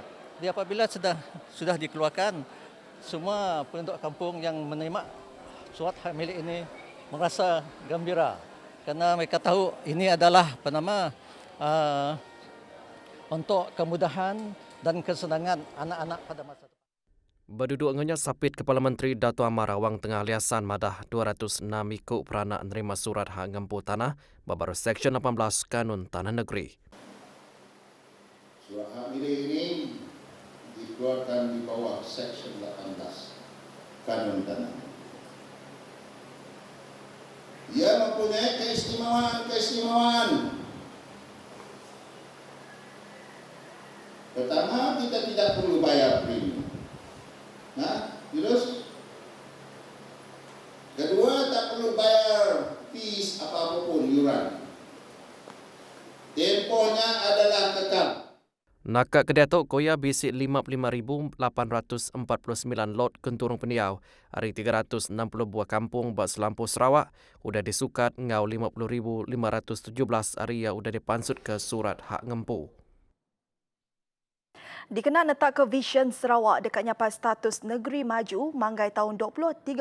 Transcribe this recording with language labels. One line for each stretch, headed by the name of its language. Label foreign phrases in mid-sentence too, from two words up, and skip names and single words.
Malay: Jadi apabila sudah dikeluarkan, semua penduduk kampung yang menerima surat hak milik ini merasa gembira kerana mereka tahu ini adalah untuk kemudahan dan kesenangan anak-anak pada masa depan.
Iban: Berduduk ngenya sapit Kepala Menteri Dato' Amar Awang tengah liasan madah 206 ikut peranak nerima surat hak ngempu tanah babaru Seksyen 18 Kanun Tanah Negeri.
Malay: Surat hak milik ini dikeluarkan di bawah Seksyen 18 Kanun Tanah. Ia mempunyai keistimewaan. Pertama, kita tidak perlu bayar premium. Terus kedua, tak perlu bayar fees apapun iuran. Tempohnya adalah kekal.
Iban: Nakak Kedatok Koya bisik 55,849 lot kenturung pendiau, hari 360 buah kampung bak selampau Sarawak, udah disukat ngau 50,517 area udah dipansut ke surat hak ngempu. Dikenal letak ke Vision Sarawak dekat nyapai status negeri maju manggai tahun 2030.